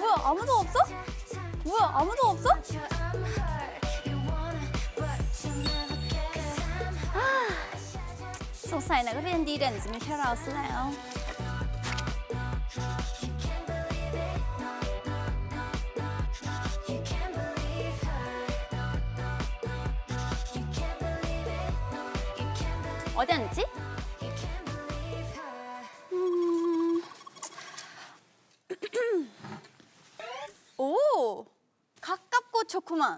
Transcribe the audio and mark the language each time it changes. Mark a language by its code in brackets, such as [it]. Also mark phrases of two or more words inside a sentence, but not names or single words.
[ko] 아무도 없어? 뭐야, 아무도 없어? 아, [th] สงสัยนักเรียนดีเด่นจะมีแค่เราซะแล้ว [ko] 어디 앉지? 오, 가깝고 좋구만.